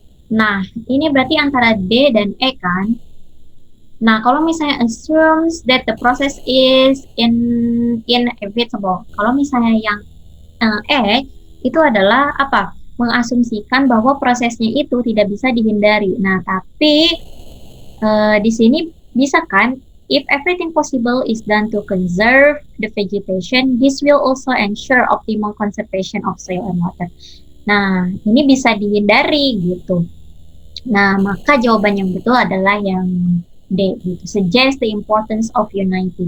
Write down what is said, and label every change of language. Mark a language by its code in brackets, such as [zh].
[id] Nah, ini berarti antara D dan E kan. Nah, kalau misalnya [en] assumes that the process is inevitable, [id] kalau misalnya yang E itu adalah apa? Mengasumsikan bahwa prosesnya itu tidak bisa dihindari. Nah, tapi di sini bisa kan, [en] if everything possible is done to conserve the vegetation, this will also ensure optimal conservation of soil and water. [id] Nah, ini bisa dihindari gitu. Nah, maka jawaban yang betul adalah yang D gitu. [en] Suggest the importance of unity.